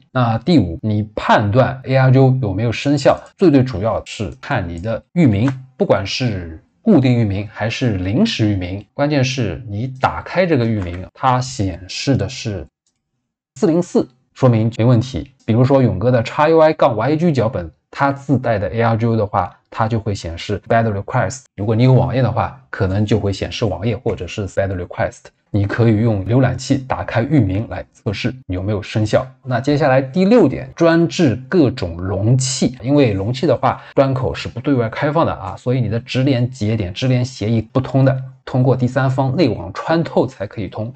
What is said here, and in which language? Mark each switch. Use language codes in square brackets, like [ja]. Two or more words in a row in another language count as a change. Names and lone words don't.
[zh] 那第五，你判斷 ARGO 有沒有生效，最主要是看你的域名，不管是固定域名還是臨時域名，關鍵是你打開這個域名，它顯示的是404，說明沒問題。比如說勇哥的 XUI-YG 腳本，它自帶的 ARGO 的話，它就會顯示 [en] bad request。 [zh] 如果你有網頁的話，可能就會顯示網頁或者是 [en] bad request。 [zh] 你可以用瀏覽器打開域名來測試有沒有生效。那接下來第六點，專治各種容器，因為容器的話，端口是不對外開放的啊，所以你的直連節點、直連協議不通的，通過第三方內網穿透才可以通。